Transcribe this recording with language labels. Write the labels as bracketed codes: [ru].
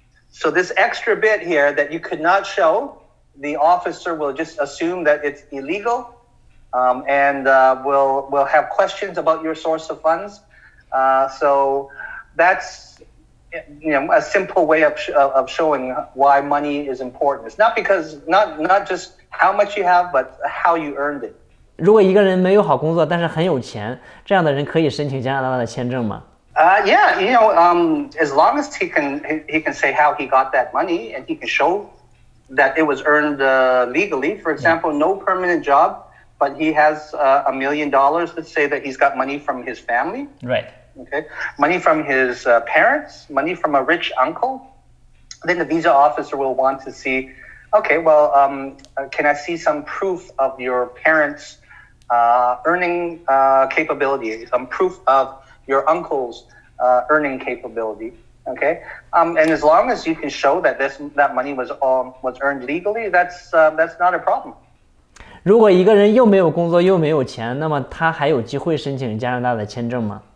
[en] So this extra bit here that you could not show, the officer will just assume that it's illegal, and will have questions about your source of funds. So that's a simple way of showing why money is important. It's not just how much you have, but how you earned it. [zh] 如果一个人没有好工作，但是很有钱，这样的人可以申请加拿大的签证吗 [en] ？Yeah, as long as he can say how he got that money and he can show that it was earned legally. For example, no permanent job, but he has $1 million. Let's say that he's got money from his family. Right. Okay. Money from his parents, money from a rich uncle. Then the visa officer will want to see, okay, well, can I see some proof of your parents' earning capability, some proof of your uncle's earning capability, okay? And as long as you can show that that money was earned legally, that's not a problem. [zh] 如果一个人又没有工作又没有钱，那么他还有机会申请加拿大的签证吗？